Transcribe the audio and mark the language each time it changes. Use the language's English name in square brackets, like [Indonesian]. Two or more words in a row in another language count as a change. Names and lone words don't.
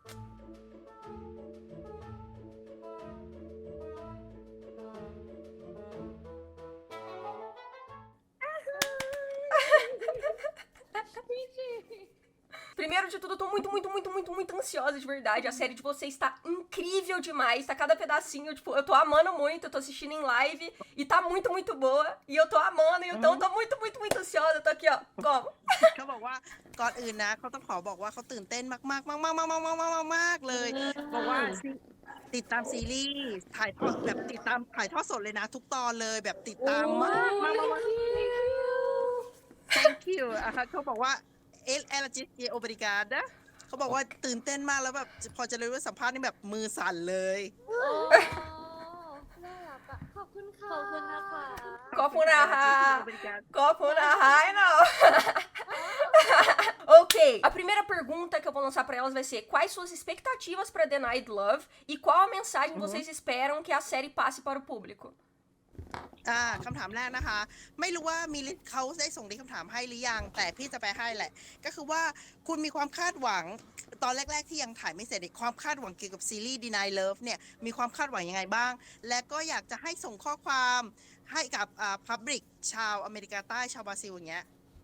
[Portuguese] Primeiro de tudo, eu tô muito ansiosa, de verdade. A série de vocês tá incrível demais. Tá cada pedacinho, tipo, eu tô amando muito. Eu tô assistindo em live e tá muito boa. E eu tô amando, então eu tô muito ansiosa. Eu tô aqui, ó, como? [Thai] เขาบอกว่าก่อนอื่นนะเขาต้องขอบอกว่าเขาตื่นเต้นมากเลยบอกว่าติดตามซีรีส์ถ่ายทอดแบบติดตามถ่ายทอดสดเลยนะทุกตอนเลยแบบติดตามมาก [English] thank you [Thai] เขาบอกว่า [Portuguese] ela disse obrigada [Thai] เขาบอกว่าตื่นเต้นมากแล้วแบบพอจะเลยว่าสัมภาษณ์นี่แบบมือสั่นเลย น่ารักอะขอบคุณค่ะ ขอบคุณนะคะ [Portuguese] Ai, não. Ok, a primeira pergunta que eu vou lançar pra elas vai ser: quais suas expectativas pra The Night Love e qual a mensagem vocês esperam que a série passe para o público? [Thai] คำถามแรกนะคะไม่รู้ว่ามีเขาได้ส่งลิงก์คำถามให้หรือยังแต่พี่จะไปให้แหละก็คือว่าคุณมีความคาดหวังตอนแรกๆที่ยังถ่ายไม่เสร็จความคาดหวังเกี่ยวกับซีรีส์ Deny Love เนี่ยมีความคาดหวังยังไงบ้างและก็อยากจะให้ส่งข้อความให้กับPublic ชาวอเมริกาใต้ชาวบราซิลอย่างเงี้ย